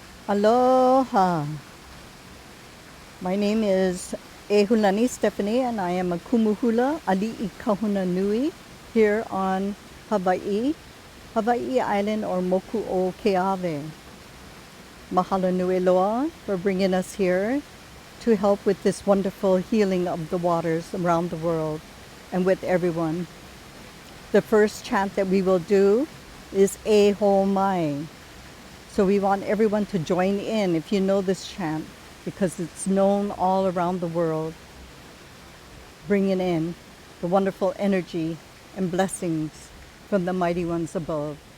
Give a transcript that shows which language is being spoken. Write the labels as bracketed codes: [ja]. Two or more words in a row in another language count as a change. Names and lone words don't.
[en] Aloha. My name is Ehulani Stephanie, and I am a [haw] kumuhula ali'i kahuna nui [en] here on Hawaii Island, or Moku o Keawe. [haw] Mahalo nui loa [en] for bringing us here to help with this wonderful healing of the waters around the world and with everyone. The first chant that we will do is E Ho Mai. So we want everyone to join in if you know this chant, because it's known all around the world, bringing in the wonderful energy and blessings from the mighty ones above.